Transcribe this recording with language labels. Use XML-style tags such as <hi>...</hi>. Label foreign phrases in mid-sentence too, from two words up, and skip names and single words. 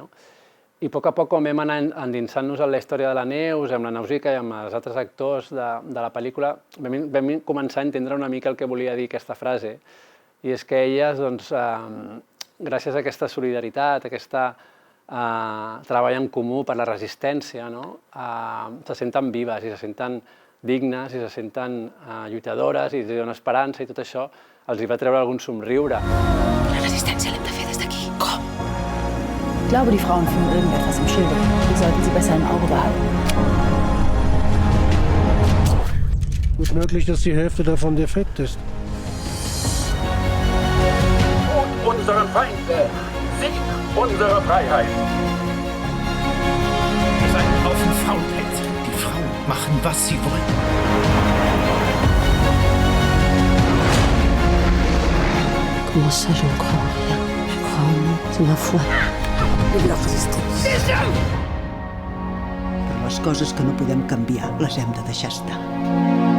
<ca>I a poc, com vam anar endinsant-nos en la història de la Neus, amb la Nausica i amb els altres actors de la pel·lícula, vam començar a entendre una mica el que volia dir aquesta frase, i és que elles, gràcies a aquesta solidaritat, a aquest treball en comú per la resistència, se senten vives i se senten dignes i se senten lluitadores i donen esperança i tot això els hi va treure algun somriure. La resistència l'hem de fer des d'aquí. Com?</ca> <de>Ich glaube, die Frauen führen irgendetwas im Schilde. Die sollten Sie besser im Auge behalten. Gut möglich, dass die Hälfte davon defekt ist. Unsere Feinde! Sieg unserer Freiheit! Ihr seid ein Haufen Faulpelze. Die Frauen machen, was sie wollen.</de> <fr>Comment ça, je ne crois rien? Je crois en nous, c'est ma foi.</fr> <ca>I la resistència. Però les coses que no podem canviar les hem de deixar estar.</ca>